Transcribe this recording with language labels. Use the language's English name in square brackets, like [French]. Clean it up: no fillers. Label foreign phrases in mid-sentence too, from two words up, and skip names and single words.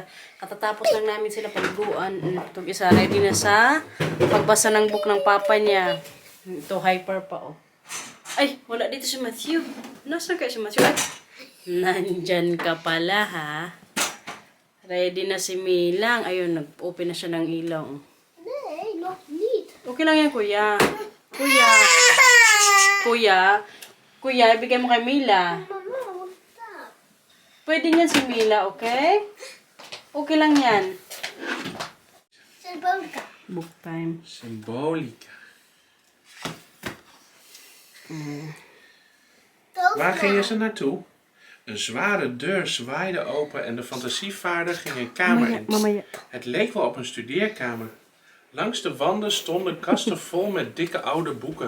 [Filipino] Katatapos lang namin sila paliguan. Itong isa ready na sa pagbasa ng book ng papa niya. Ito hyper pa oh. Ay, wala dito si Matthew. Nasaan kaya si Matthew? Ay, nandyan ka pala ha. Ready na si Milang. Ayun, nag-open na siya ng ilaw. [Dutch] Nee, nog niet. [Filipino] Okay lang yan, kuya. Kuya, ibigay mo kay Mila. Mama, [Dutch] wat is dat? [Filipino] Pwede niyan si Mila, okay? Okay lang yan. Symbolica. [English] Book time. Symbolica. [Dutch] Tover. Waar gingen ze naartoe? Een zware deur zwaaide open en de fantasievaarder ging een kamer in. Het leek wel op een studeerkamer. Langs de wanden stonden kasten vol met dikke oude boeken.